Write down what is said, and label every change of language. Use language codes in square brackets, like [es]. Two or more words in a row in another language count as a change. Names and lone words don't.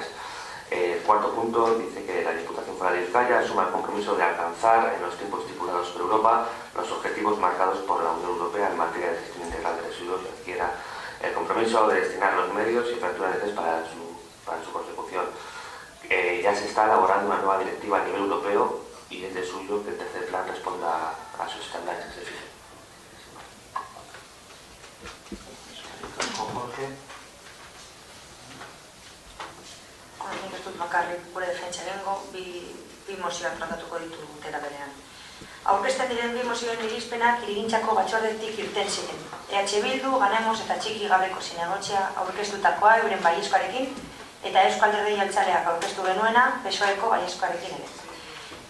[es] Cuarto punto, dice que la Diputación Foral de Vizcaya asuma el compromiso de alcanzar en los tiempos estipulados por Europa los objetivos marcados por la Unión Europea en materia de gestión integral de residuos y adquiera el compromiso de destinar los medios y infraestructuras necesarias para su consecución. Ya se está elaborando una nueva directiva a nivel europeo y es de suyo que el tercer plan responda a sus estándares que se fijen. Jorge. [eu] Nik ez dut bakarrik gure defentsa egingo, bi mozioak tratatuko ditu tera berean. Aurkezten diren bi mozioen irizpenak hirigintzako batzordetik irten ziren. EH Bildu, Ganemos eta Txiki Gabeko Zinegotzea aurkeztutakoa euren baiezkoarekin eta Eusko Alderdi Jeltzaleak aurkeztu genuena PSOEko baiezkoarekin ere.